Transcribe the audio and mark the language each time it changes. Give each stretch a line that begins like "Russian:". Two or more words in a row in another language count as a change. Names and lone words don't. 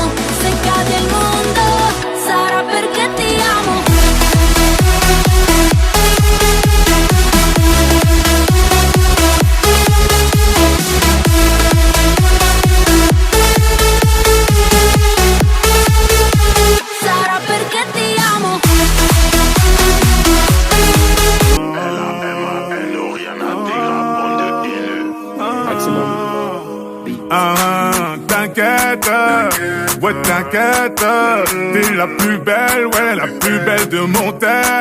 Italian: Se cade il mondo, sarà perché ti amo. Sarà perché ti amo.
French: T'inquiète, ouais t'inquiète, t'es la plus belle, ouais la plus belle de mon tel.